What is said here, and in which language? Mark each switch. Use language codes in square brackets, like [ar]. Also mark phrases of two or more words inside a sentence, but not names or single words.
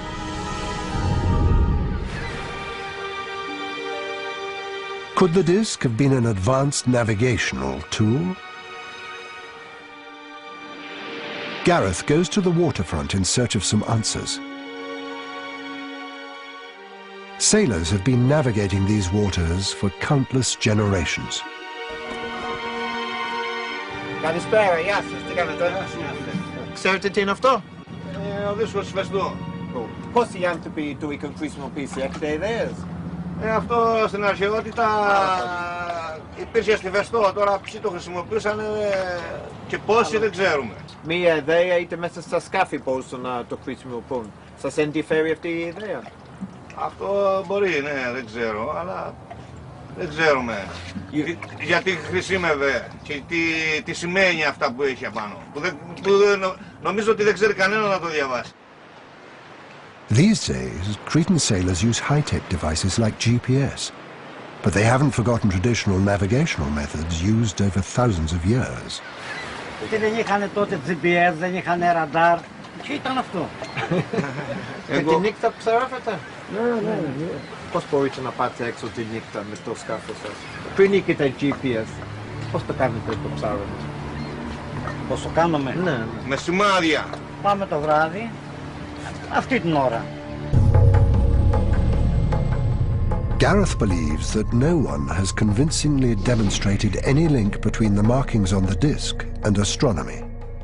[en] Could the disc have been an advanced navigational tool? Gareth goes to the waterfront in search of some answers. Sailors have been navigating these waters for countless generations. [el] Καλησπέρα, γεια σας, τι κάνετε? Ξέρετε τι είναι αυτό? Ο δίσκος Φεστό. Πόσοι άνθρωποι του είχαν χρησιμοποιήσει, έχετε ιδέες? Αυτό στην αρχαιότητα υπήρχε στη Φεστό, τώρα ποιοι το χρησιμοποιούσαν και πόσοι δεν ξέρουμε. Μία ιδέα είτε μέσα στα σκάφη μπορούσαν να το χρησιμοποιούν. Σας ενδιαφέρει αυτή η ιδέα? Αυτό μπορεί, ναι, δεν ξέρω, αλλά δεν ξέρουμε γιατί χρησιμεύε και τι σημαίνει αυτά που έχει απάνω. Νομίζω ότι δεν ξέρει κανένα να το διαβάσει. [en] These days, Cretan sailors use high-tech devices like GPS, but they haven't forgotten traditional navigational methods used over thousands of years. [el] Δεν είχαν τότε GPS, δεν είχαν ραντάρ. Τι ήταν αυτό? Και τη νύχτα ψαρεύετε? Ναι. Πώς μπορείτε να πάτε έξω τη νύχτα με το σκάφο σας? Πριν είχετε GPS, πώς το κάνετε το ψάρεμα? Πώς το κάνουμε? Ναι. Με σημάδια. Πάμε το βράδυ, αυτή την ώρα. [en] Gareth believes that no one has convincingly demonstrated any link between the markings on the disc and astronomy.